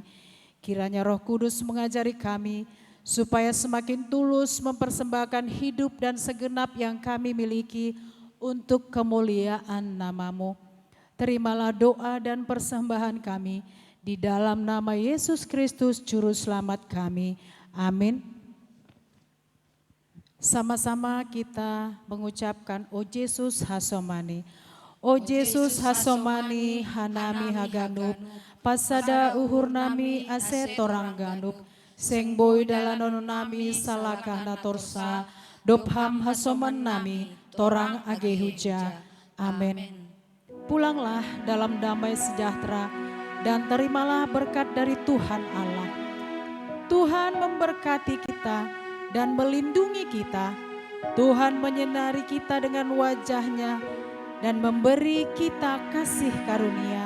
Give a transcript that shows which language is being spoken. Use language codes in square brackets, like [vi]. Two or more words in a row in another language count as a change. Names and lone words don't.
[id] Kiranya Roh Kudus mengajari kami supaya semakin tulus mempersembahkan hidup dan segenap yang kami miliki untuk kemuliaan nama-Mu. Terimalah doa dan persembahan kami di dalam nama Yesus Kristus Juru Selamat kami. Amin. Sama-sama kita mengucapkan O Yesus Hasomani. [bts] O Yesus Hasomani hanami haganup, pasada uhur nami ase torang ganup, seng boy dalanon nami salakah natorsa, dopham hasoman nami torang age huja. [id] Amin. Pulanglah dalam damai sejahtera dan terimalah berkat dari Tuhan Allah. Tuhan memberkati kita dan melindungi kita. Tuhan menyinari kita dengan wajah-Nya dan memberi kita kasih karunia.